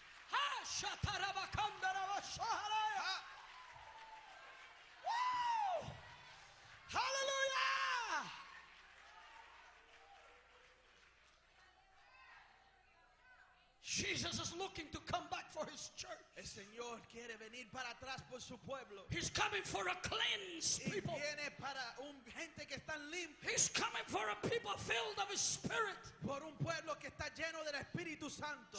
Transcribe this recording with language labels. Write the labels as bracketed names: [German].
[English] Ah, shatarabakandarabasaharaya. Ah, Woo! Hallelujah! Jesus is looking to come back for his church. [Spanish] el Señor quiere venir para atrás por su pueblo. [English] He's coming for a cleansed [Spanish] Y [English] people. [Spanish] viene para gente que está limpia. [English] He's coming for a people filled of his spirit. [Spanish] Por un pueblo que está lleno del Espíritu Santo.